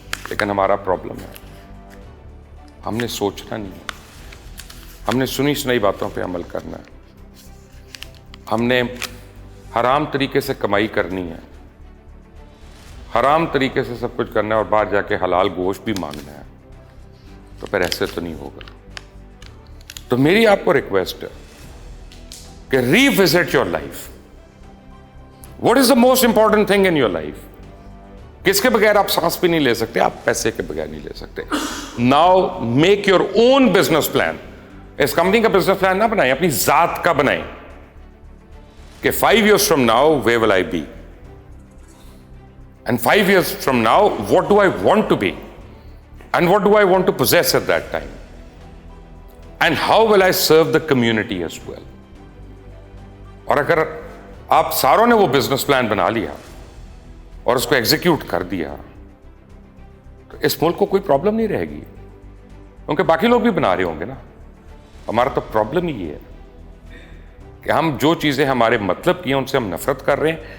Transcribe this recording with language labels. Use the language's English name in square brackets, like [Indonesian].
[Urdu] لیکن ہمارا پرابلم ہے ہم نے سوچنا نہیں ہے, ہم نے سنی سنائی باتوں پہ عمل کرنا ہے, ہم نے حرام طریقے سے کمائی کرنی ہے, حرام طریقے سے سب کچھ کرنا ہے اور باہر جا کے حلال گوشت بھی مانگنا ہے, تو پھر ایسے تو نہیں ہوگا. تو میری آپ کو ریکویسٹ ہے کہ ری visit your life. [English] What is the most important thing in your life? [Urdu] کس کے بغیر آپ سانس بھی نہیں لے سکتے, آپ پیسے کے بغیر نہیں لے سکتے. [English] Now make your own business plan. [Urdu] اس company کا بزنس پلان نہ بنائیں, اپنی ذات کا بنائیں کہ [English] 5 years from now where will I be, and 5 years from now what do I want to be, and what do I want to possess at that time, and how will I serve the community as well. [Urdu] اور اگر آپ ساروں نے وہ business plan بنا لیا اور اس کو ایگزیکیوٹ کر دیا تو اس ملک کو کوئی پرابلم نہیں رہے گی, کیونکہ باقی لوگ بھی بنا رہے ہوں گے نا. ہمارا تو پرابلم ہی یہ ہے کہ ہم جو چیزیں ہمارے مطلب کی ہیں ان سے ہم نفرت کر رہے ہیں.